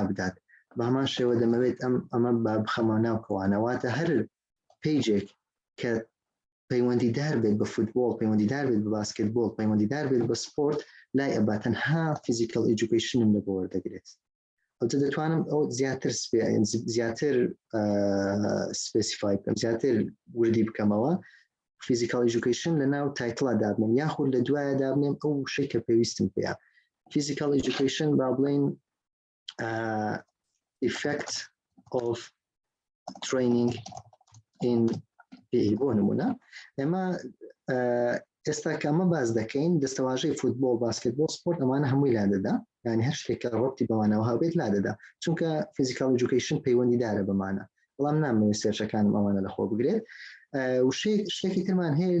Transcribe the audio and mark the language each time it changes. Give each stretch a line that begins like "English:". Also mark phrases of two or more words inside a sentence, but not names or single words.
Central Kurdish: بدات بە هەمان شێوە دەمەوێت ئەمە بخەمە ناو کەوانەواتە هەر پیجێک کە پەیوەندیدار بێت بە فوتبۆڵ پەیوەندیدار بێت بە باسکتبۆڵ پەیوەندیدار بێت بە سپۆرت لای ئەبا تەنها فیزیکال ئێدوکیشنم لە بۆ وەردەگرێت ئەوتە دەتوانم ئەو زیاتر سپێسیفای بکەم زیاتر وردی بکەمەوە
English: physical education
Central Kurdish: لە ناو تایتڵا دابنێم یاخود لە دوایە دابنێم ئەو شەی کە پێویستم پێیە
English: physical education
Central Kurdish: با بڵین
English: effect of training in PE
Central Kurdish: بۆ نمونە ئێمە ئێستا کە ئەمە باز دەکەین دەستەواژەی فوتبۆڵ باسکتبۆڵ سپۆرت ئەمانە هەمووی لا دەدا یعنی هەر شتێکە ڕەبتی بەمانەوە هەبێت لا دەدا چونکە
English: physical education
Central Kurdish: پەیوەندیدارە بەمانە بەڵام نامەوێت سێرچەکانم ئەوانە لەخۆ بگرێت شتێکی ترمان هەیە